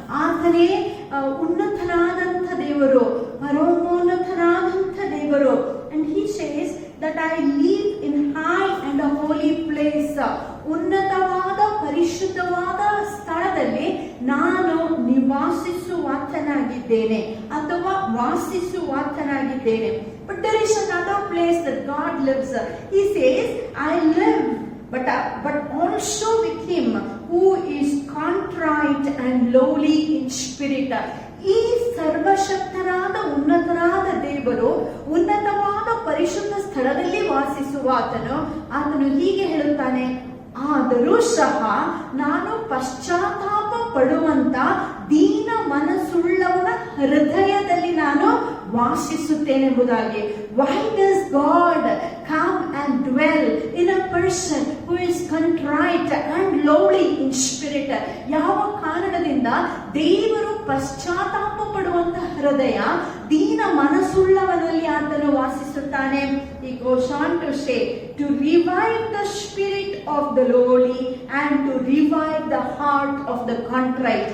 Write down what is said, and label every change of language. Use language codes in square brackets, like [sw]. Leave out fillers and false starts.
[kn] ಆತನೇ ಉನ್ನತನಾದಂಥ ದೇವರು, ಪರಮೋನ್ನತನಾದಂಥ ದೇವರು. [en] And he says that I live in high and a holy place. [kn] ಉನ್ನತವಾದ ಪರಿಶುದ್ಧವಾದ ಸ್ಥಳದಲ್ಲಿ ನಾನು ನಿವಾಸಿಸುವಾತನಾಗಿದ್ದೇನೆ ಅಥವಾ ವಾಸಿಸುವಾತನಾಗಿದ್ದೇನೆ. [en] But there is another place that God lives. He says, I live, but also with him who is contrite and lowly in spirit. [kn] ಈ ಸರ್ವಶಕ್ತನಾದ ಉನ್ನತನಾದ ದೇವರು ಉನ್ನತವಾದ ಪರಿಶುದ್ಧ ಸ್ಥಳದಲ್ಲಿ ವಾಸಿಸುವಾತನು ಹೀಗೆ ಹೇಳುತ್ತಾನೆ, ಆದರೂ ಸಹ ನಾನು ಪಶ್ಚಾತ್ತಾಪ ಪಡುವಂತ ದೀನ ಮನಸ್ಸುಳ್ಳವನ ಹೃದಯದಲ್ಲಿ ನಾನು ವಾಸಿಸುತ್ತೇನೆಂಬುದಾಗಿ. [en] Why does God come and dwell in a person who is contrite and lowly in spirit? [kn] ಯಾವ ಕಾರಣದಿಂದ ದೇವರು ಪಶ್ಚಾತ್ತಾಪ ಪಡುವಂತ ಹೃದಯ, ದೀನ ಮನಸ್ಸುಳ್ಳವನಲ್ಲಿ ಆತನು ವಾಸಿಸುತ್ತಾನೆ? [en] He goes on to say, to revive the spirit of the lowly and to revive the heart of the contrite.